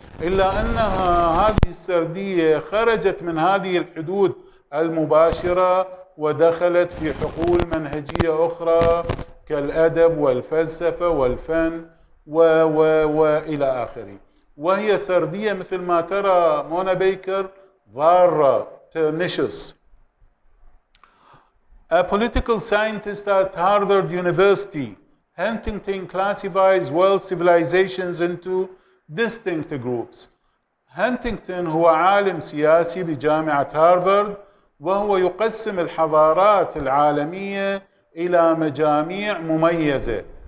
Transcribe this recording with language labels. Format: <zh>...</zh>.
<ar>إلا أنها هذه السردية خرجت من هذه الحدود المباشرة ودخلت في حقول منهجية أخرى كالأدب والفلسفة والفن وإلى آخره. وهي سردية مثل ما ترى مونا بيكر ضارة pernicious.</ar> <en>A political scientist at Harvard University, Huntington classifies world civilizations into distinct groups.</en> <ar>هانتينغتون هو عالم سياسي بجامعة هارفارد وهو يقسم الحضارات العالمية إلى مجاميع مميزة</ar>